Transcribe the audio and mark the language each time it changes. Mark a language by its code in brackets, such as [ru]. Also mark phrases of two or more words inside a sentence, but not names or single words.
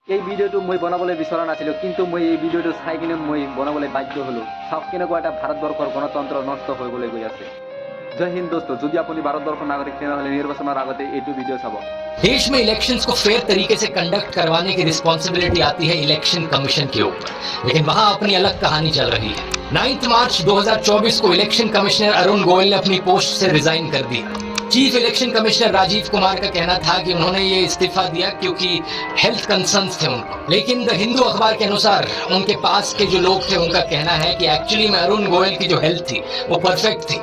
[as] এই ভিডিওটো মই বনাবলৈ বিচৰা নাছিলোঁ, কিন্তু মই এই ভিডিওটো চাই কিনে মই বনাবলৈ বাধ্য হ'লোঁ। চাওক কেনেকুৱা এটা ভাৰতবৰ্ষৰ গণতন্ত্ৰ নষ্ট হৈ গৈ আছে। জয় হিন্দ দোস্তো, যদি আপুনি ভাৰতবৰ্ষৰ নাগৰিক তেনেহ'লে নিৰ্বাচনৰ আগতে এইটো ভিডিও চাব। [hi] देश में इलेक्शंस को फेयर तरीके से कंडक्ट करवाने की रिस्पॉन्सिबिलिटी आती है इलेक्शन कमीशन के ऊपर, लेकिन वहां अपनी अलग कहानी चल रही है। 9 मार्च 2024 को इलेक्शन कमिश्नर अरुण गोयल ने अपनी पोस्ट से रिजाइन कर दिया। चीफ इलेक्शन कमिश्नर राजीव कुमार का कहना था कि उन्होंने ये इस्तीफा दिया क्योंकि हेल्थ कंसर्न्स थे उनको, लेकिन द हिंदू अखबार के अनुसार उनके पास के जो लोग थे उनका कहना है कि एक्चुअली में अरुण गोयल की जो हेल्थ थी वो परफेक्ट थी।